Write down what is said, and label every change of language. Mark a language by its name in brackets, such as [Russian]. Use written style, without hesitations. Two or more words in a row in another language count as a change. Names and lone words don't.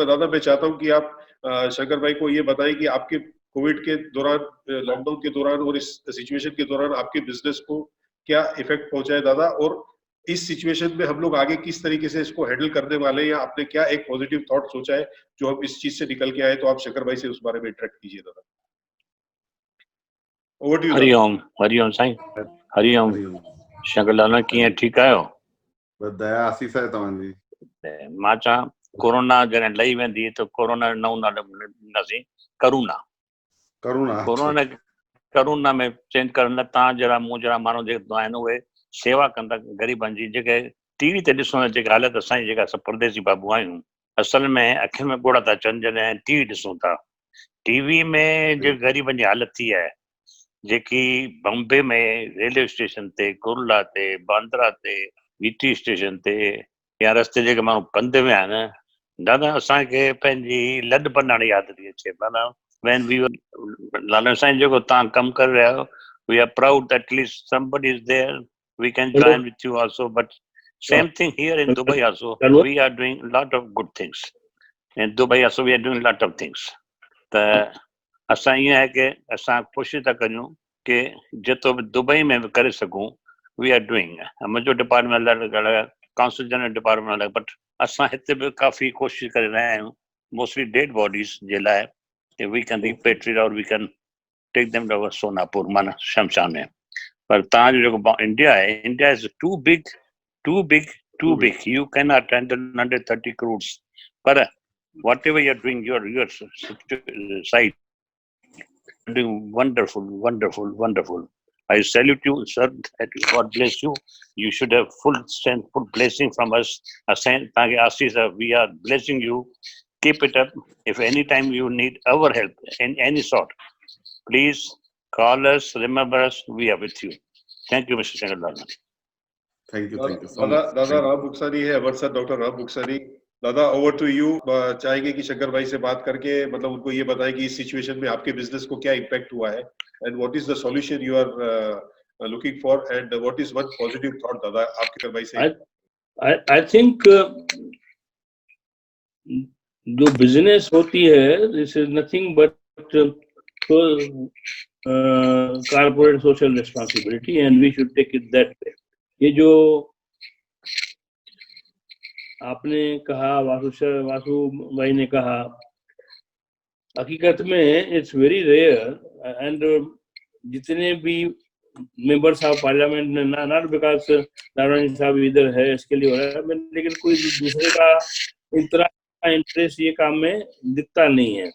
[Hindi] दादा, मैं चाहता हूं कि आप शंकर भाई को ये बताएं कि आपके कोविड के दौरान, लॉकडाउन के दौरान और इस सिचुएशन के दौरान आपके बिजनेस को क्या इफेक्ट पहुंचा है दादा, और इस सिचुएशन में हम लोग आगे किस तरीके से इसको हैंडल करने वाले हैं, या आपने क्या एक पॉजिटिव थॉट सोचा है जो हम इस चीज से निकल के आए, तो आप शंकर भाई से उस बारे में इंटरेक्ट कीजिए दादा। [English] Over to you. [Sindhi] हरिओम साईं, हरिओम। शंकर लाल कीअं, ठीकु आहियो? दया आसीस आहे तव्हांजी। मां चवां कोरोना जॾहिं लही वेंदी त कोरोना नओं नालो ॾींदासीं करुणा। करुणा में चेंज करण, तव्हां जहिड़ा मूं जहिड़ा माण्हू जेके आहिनि उहे शेवा कंदा ग़रीबनि जी, जेके टीवी ते ॾिसो न, जेके हालत असांजी जेका असां परदेसी बाबू आहियूं, असल में अखियुनि में ॻोड़ा था अचनि जॾहिं टीवी ॾिसूं था। टीवी में जो ग़रीबनि जी हालत थी आहे, जेकी बॉम्बे में रेलवे स्टेशन ते, कुरला ते, बांद्रा ते, वीटी स्टेशन ते, या रस्ते जेके माण्हू पंधि में आहिनि, दादा असांखे पंहिंजी लॾपन हाणे यादि थी अचे। [English] माना when we were, [Sindhi] लालन साईं जेको तव्हां कमु करे रहिया आहियो, [English] we are proud that at least somebody is there, we can join with you also, but same thing here in Dubai also, we are doing a lot of good things. In Dubai also we are doing a lot of things. [Sindhi] त असां ईअं आहे कि असां कोशिशि था करियूं कि जेतिरो बि दुबई में बि करे सघूं, [English] We are doing. [Sindhi] मुंहिंजो डिपार्टमेंट अलॻि, [English] council general department [Sindhi] अलॻि, बट असां हिते बि काफ़ी कोशिशि करे रहिया आहियूं, [English] mostly dead bodies [Sindhi] जे लाइ, [English] We can repatriate or we can take them to Sonapur, [Sindhi] माना शमशान में। पर तव्हांजो जेको इंडिया आहे, [English] India is too big, you cannot handle 130 crores, पर whatever you are doing, your side doing wonderful. I salute you, sir. God bless you. You should have full strength, full blessing from us. We are blessing you. Keep it up. If any time you need our help in any sort, please call us, remember us, we are with you. Thank you, Mr. Shangalal. Thank you so much. [Hindi] दादा राम बुक्सारी है हमारे साथ, डॉक्टर राम बुक्सारी। दादा, [English] over to you. [Hindi] चाहेंगे कि शंकर भाई से बात करके मतलब उनको ये बताएं कि इस सिचुएशन में आपके बिजनेस को क्या इम्पैक्ट हुआ है, [English] And what is the solution you are looking for, and what is one positive thought [Hindi] दादा आपके शंकर भाई से। [English] I think [Hindi] जो बिजनेस होती है, [English] This is nothing but corporate social responsibility, and we should take it that way. [Hindi] ये जो आपने कहा, वासु भाई ने कहा, हकीकत में [English] it's very rare, and [Hindi] जितने भी [English] members of parliament [Hindi] ने, [English] not because [Hindi] नारायण साहब इधर है इसके लिए हो रहा है, लेकिन कोई दूसरे का इतना इंटरेस्ट ये काम में दिखता नहीं है।